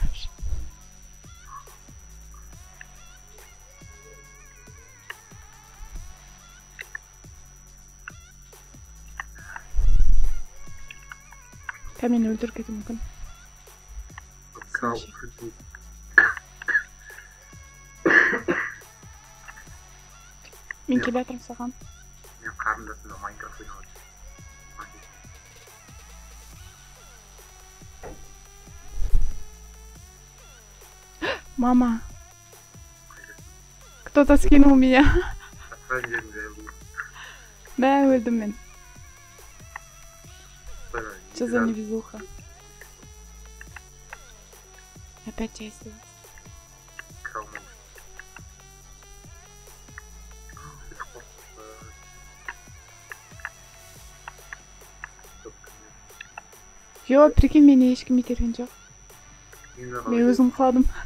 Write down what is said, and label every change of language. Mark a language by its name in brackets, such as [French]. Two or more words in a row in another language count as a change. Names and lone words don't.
[Kazakh] Мені өлтіріп кетуі мүмкін. Мен келе жатырмын саған. Мен қарындасымда Майнкрафт ойнап Мама. [Russian] Кто-то скинул меня. [Kazakh] Да, өлдім мен. [Russian] Что за невезуха? Опять часть. [Kazakh] Yo, прикинь, мені ешкім итерген жоқ. Мен өзім қалдым.